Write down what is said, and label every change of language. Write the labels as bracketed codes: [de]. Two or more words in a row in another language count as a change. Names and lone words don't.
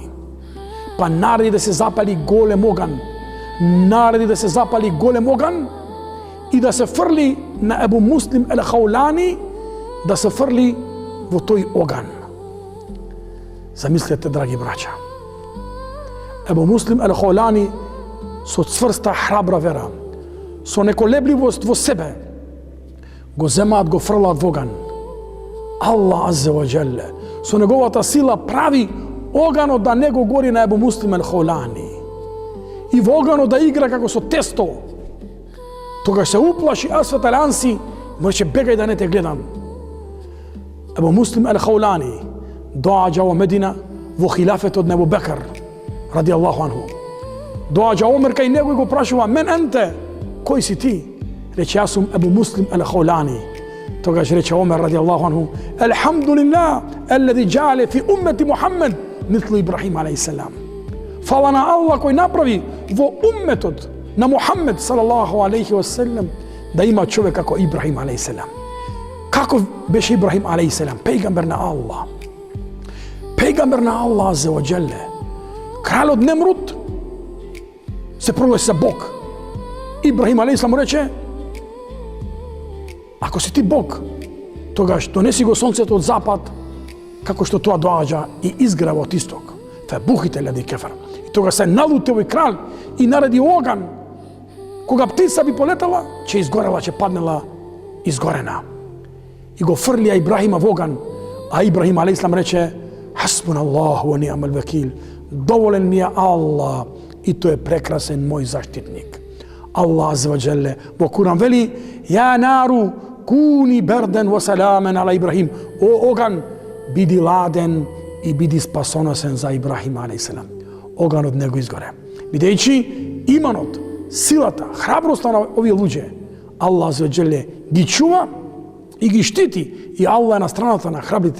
[mk] Па нареди да се запали голем оган, и да се фрли на Ебу Муслим ел-Хаулани, да се фрли во тој оган. Замислете, драги браќа, Ебу Муслим ел-Хаулани со цврста храбра вера, со неколебливост во себе, го земаат, го фрлаат во оган. Аллах [ar] عز وجل [mk] со неговата сила прави оганот да не го гори на Ебу Муслим ел-Хаулани и во оганот да игра како со тесто. Тогаш се уплаши Асвет ел-Анси, рече бегај да не те гледам. Ебу Муслим ел-Хаулани доаѓа во Медина во хилафетот на Абу Бекр [ar] رضي الله عنه. [mk] Доаѓа Омер кај него и го прашува: [ar] من أنت, [mk] кој си ти? Рече: јас сум Ебу Муслим ел-Хаулани. [ar] Тогаш рече Омер رضي الله عنه: الحمد لله الذي جعل في أمة محمد مثل إبراهيم عليه السلام. [mk] Фала на Аллах кој направи во умметот на Мухаммед [ar] صلى الله عليه وسلم [mk] да има човек како Ибрахим алейхиссалам. Каков беше Ибрахим алейхиссалам? Пејгамбер на Аллах. Пејгамбер на Аллах [ar] عز وجل. [mk] Кралот Немрут се прогласи за Бог. Ибрахим алейхиссалам му рече: ако си ти Бог, тогаш донеси го сонцето од запад, како што тоа доаѓа и изгрева од исток. [ar] فبهت الذي كفر. [mk] И тогаш се налути овој крал и нареди оган. Кога птица би полетала, ќе изгорела, ќе паднела изгорена. И го фрлија Ибрахима во оган, а Ибрахим алейхиссалам рече: [ar] حسبنا الله ونعم الوكيل. [mk] Доволен ми е Аллах и тој е прекрасен мој заштитник. Аллах [ar] عز وجل [mk] во Куран вели: [ar] يا نار كوني بردا وسلاما على إبراهيم. [mk] О оган, биди ладен и биди спасоносен за Ибрахим алейхиссалам. Оганот не го изгоре. Бидејќи иманот, силата, храброста на овие луѓе, Аллах [ar] عز وجل [mk] ги чува и ги штити, и Аллах е на страната на храбрите.